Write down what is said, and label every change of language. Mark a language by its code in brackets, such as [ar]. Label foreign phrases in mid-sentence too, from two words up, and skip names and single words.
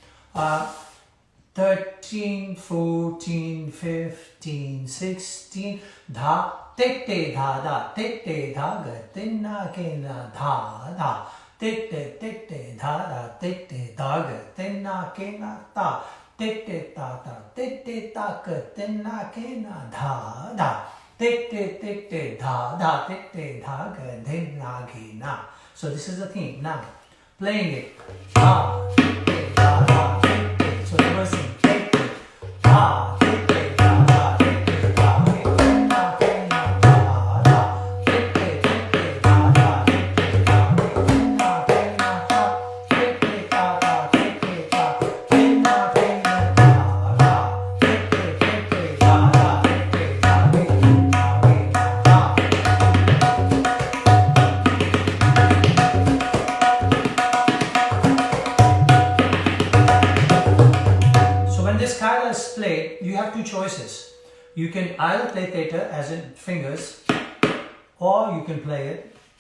[en] 13, 14, 15, 16, dha, tete, dha, da, tete, dha, ga, tinna, kena, dha, da, tete, dha, da, tete, dha, ga, tinna, kena, ta, tete, ta, ta, tete, ta, ga, tinna, kena, dha, da, tete, dha, da, tete, dha, ga, tinna, kena. So this is the theme. Now, playing it. Dha, tete, dha, da, tete. So reversing. Tete, dha, tete, dha, da, tete, dha, ga, tinna, kena, dha, da, tete, dha, da, tete, dha, ga, tinna, kena, ta, tete, ta, ta, tete, ta, tinna, kena, dha, da, tete, dha, da, tete, dha, ga, tinna, kena, ta. When this qaida is played, you have two choices. You can either play theta as in fingers, or you can play it.